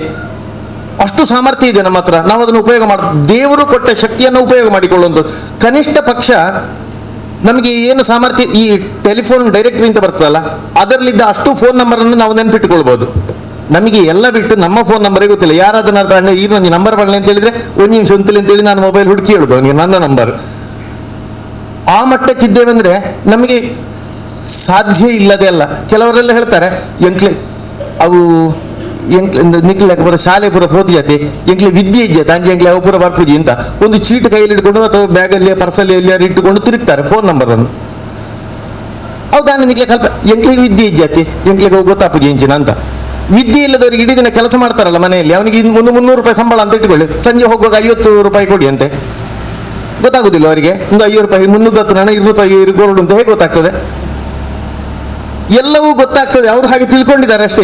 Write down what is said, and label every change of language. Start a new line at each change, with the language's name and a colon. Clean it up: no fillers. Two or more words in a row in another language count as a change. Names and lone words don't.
Kannada: ಅಷ್ಟು ಸಾಮರ್ಥ್ಯ ಇದೆ ನಮ್ಮ ಹತ್ರ, ನಾವು ಅದನ್ನು ಉಪಯೋಗ ದೇವರು ಕೊಟ್ಟ ಶಕ್ತಿಯನ್ನು ಉಪಯೋಗ ಮಾಡಿಕೊಳ್ಳುವಂಥ ಕನಿಷ್ಠ ಪಕ್ಷ ನಮಗೆ ಏನು ಸಾಮರ್ಥ್ಯ, ಈ
English: telephone directory
Kannada: ಅಂತ ಬರ್ತದಲ್ಲ, ಅದರಲ್ಲಿದ್ದ ಅಷ್ಟು ಫೋನ್ ನಂಬರನ್ನು ನಾವು ನೆನಪಿಟ್ಟುಕೊಳ್ಬೋದು. ನಮಗೆ ಎಲ್ಲ ಬಿಟ್ಟು ನಮ್ಮ ಫೋನ್ ನಂಬರೇ ಗೊತ್ತಿಲ್ಲ. ಯಾರಾದನ್ನ ಈ ಒಂದು ನಂಬರ್ ಬರಲಿ ಅಂತ ಹೇಳಿದ್ರೆ 1 ನಿಮಿಷ ಅಂತೇಳಿ ಅಂತೇಳಿ ನಾನು ಮೊಬೈಲ್ ಹುಡುಕಿ ಹೇಳುದು ಅವನಿಗೆ ನನ್ನ ನಂಬರ್. ಆ ಮಟ್ಟಕ್ಕಿದ್ದೇವೆ ಅಂದ್ರೆ ನಮಗೆ ಸಾಧ್ಯ ಇಲ್ಲದೆ ಅಲ್ಲ. ಕೆಲವರೆಲ್ಲ ಹೇಳ್ತಾರೆ
Tulu: ಅವು ನಿಕ್ಲೆ ಪುರ ಶಾಲೆ ಪುರ ಪ್ರೋತಿಜಾತಿ ಎಂಕ್ಲೆ ವಿದ್ಯೆ ಇಜ್ಜಾತೆ ಅಂಜೆ ಎಂಕ್ಲೆ ಅವು ಪುರ ಬರ್ಪುಜಿ
Kannada: ಅಂತ ಒಂದು ಚೀಟ್ ಕೈಯಲ್ಲಿ ಇಟ್ಕೊಂಡು ಅಥವಾ ಬ್ಯಾಗಲ್ಲಿ ಪರ್ಸಲ್ಲಿ ಎಲ್ಲಿಯಾರು ಇಟ್ಟುಕೊಂಡು ತಿರುಗ್ತಾರೆ ಫೋನ್ ನಂಬರನ್ನು. ಹೌದಾ,
Tulu: ನಿಕ್ಲೆ ಕಲ್ಪ ಎಂಕ್ಲಿಗೆ ವಿದ್ಯೆ ಇಜ್ಜಾತಿ ಎಂಕ್ಲಿಗೆ ಗೊತ್ತಾಪುಜಿ ಇಂಚಿನ ಅಂತ.
Kannada: ವಿದ್ಯೆ ಇಲ್ಲದವರಿಗೆ ಇಡೀ ದಿನ ಕೆಲಸ ಮಾಡ್ತಾರಲ್ಲ ಮನೆಯಲ್ಲಿ, ಅವನಿಗೆ ಒಂದು 300 ರೂಪಾಯಿ ಸಂಬಳ ಅಂತ ಇಟ್ಕೊಳ್ಳಿ, ಸಂಜೆ ಹೋಗುವಾಗ 50 ರೂಪಾಯಿ ಕೊಡಿ ಅಂತೆ. ಗೊತ್ತಾಗುದಿಲ್ಲ ಅವರಿಗೆ, ಒಂದು 50 ರೂಪಾಯಿ 310 ಹಣ 25 ಗೋಲ್ಡ್ ಅಂತ ಹೇಗೆ ಗೊತ್ತಾಗ್ತದೆ? ಎಲ್ಲವೂ ಗೊತ್ತಾಗ್ತದೆ, ಅವ್ರು ಹಾಗೆ ತಿಳ್ಕೊಂಡಿದ್ದಾರೆ ಅಷ್ಟೇ.